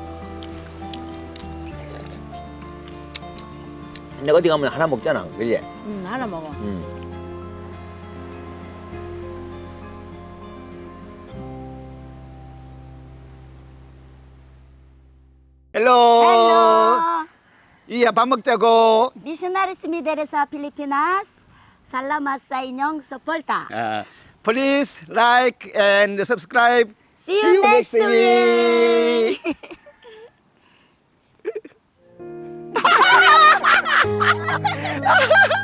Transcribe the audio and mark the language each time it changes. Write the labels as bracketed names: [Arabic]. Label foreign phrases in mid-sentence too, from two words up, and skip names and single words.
[Korean] 내가 어디 가면 하나 먹잖아, 그지? 하나 먹어. 헬로. 이야, 밥 먹자고. [Cebuano] Missionaries Mideresa Pilipinas, salamat sa inyong suporta. [English] Please like and subscribe. See you next week.